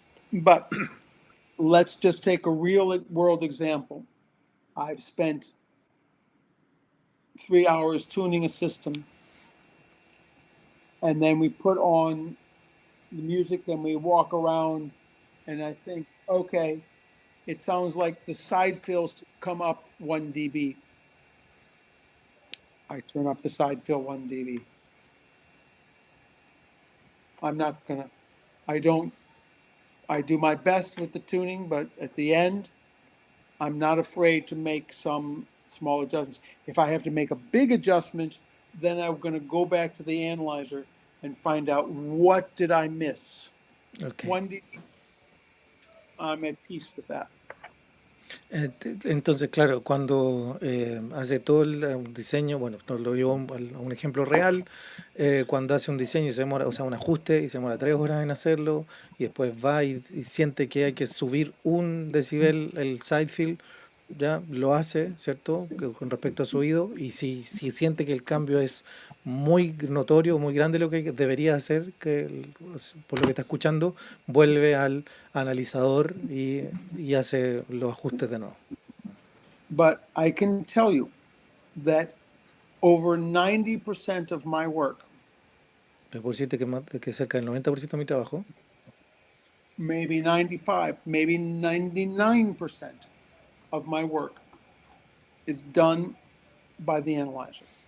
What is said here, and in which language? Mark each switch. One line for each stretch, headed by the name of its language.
English: But let's just take a real world example. I've spent 3 hours tuning a system, and then we put on the music and we walk around, and I think, okay, it sounds like the side fills come up 1 dB. I turn up the side fill 1 dB. I'm not gonna, I do my best with the tuning, but at the end, I'm not afraid to make some small adjustments. If I have to make a big adjustment, then I'm gonna go back to the analyzer and find out what did I miss. Okay. 1 dB, I'm at peace with that.
Spanish: Entonces, claro, cuando hace todo el diseño, bueno, nos lo llevo a un ejemplo real, cuando hace un diseño y se demora, o sea, un ajuste y se demora 3 horas en hacerlo, y después va y siente que hay que subir 1 decibel el side fill, ya lo hace, ¿cierto? Con respecto a su oído, y si siente que el cambio es muy notorio, muy grande lo que debería hacer, por lo que está escuchando, vuelve al analizador y hace los ajustes de nuevo.
English: But I can tell you that over 90% of my work,
Spanish: Pero por decirte que cerca del 90% de mi trabajo,
English: maybe 95, maybe 99% of my work is done by the analyzer.